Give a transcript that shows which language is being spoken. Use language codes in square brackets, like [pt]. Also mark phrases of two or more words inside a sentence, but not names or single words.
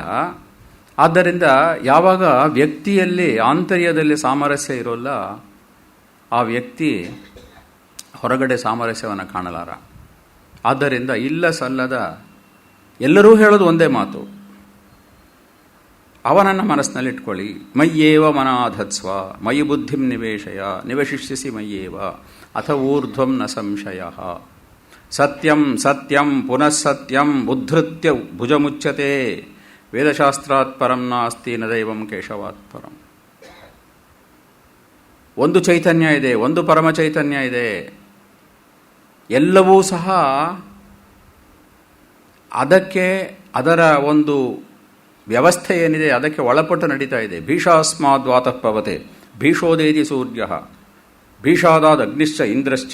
[kn] ಆದ್ದರಿಂದ ಯಾವಾಗ ವ್ಯಕ್ತಿಯಲ್ಲಿ ಆಂತರ್ಯದಲ್ಲಿ ಸಾಮರಸ್ಯ ಇರೋಲ್ಲ, ಆ ವ್ಯಕ್ತಿ ಹೊರಗಡೆ ಸಾಮರಸ್ಯವನ್ನು ಕಾಣಲಾರ. ಆದ್ದರಿಂದ ಇಲ್ಲ ಸಲ್ಲದ ಎಲ್ಲರೂ ಹೇಳೋದು ಒಂದೇ ಮಾತು. ಅವನನ್ನು ಮನಸ್ಸಿನಲ್ಲಿ ಇಟ್ಕೊಳ್ಳಿ. [sa] ಮಯ್ಯೇವ ಮನಾಧತ್ಸ್ವ ಮಯಿ ಬುದ್ಧಿಂ ನಿವೇಶಿಷ್ಯಸಿ ಮಯ್ಯೇವ ಅಥ ಊರ್ಧ್ವಂ ನ ಸಂಶಯ. ಸತ್ಯಂ ಸತ್ಯಂ ಪುನಃ ಸತ್ಯಂ ಉದ್ಧೃತ್ಯ ಭುಜಮುಚ್ಯತೆ. ವೇದಶಾಸ್ತ್ರಾತ್ ಪರಂ ನಾಸ್ತಿ ನ ದೈವಂ ಕೇಶವಾತ್ ಪರಂ. [kn] ಒಂದು ಚೈತನ್ಯ ಇದೆ, ಒಂದು ಪರಮ ಚೈತನ್ಯ ಇದೆ. ಎಲ್ಲವೂ ಸಹ ಅದಕ್ಕೆ ಅದರ ಒಂದು ವ್ಯವಸ್ಥೆ ಏನಿದೆ ಅದಕ್ಕೆ ಒಳಪಟ್ಟು ನಡೀತಾ ಇದೆ. [sa] ಭೀಷಾಸ್ಮಾದ್ ವಾತಃ ಪವತೆ ಭೀಷೋದೇತಿ ಸೂರ್ಯ ಭೀಷಾದಾದ್ ಅಗ್ನಿಶ್ಚ ಇಂದ್ರಶ್ಚ.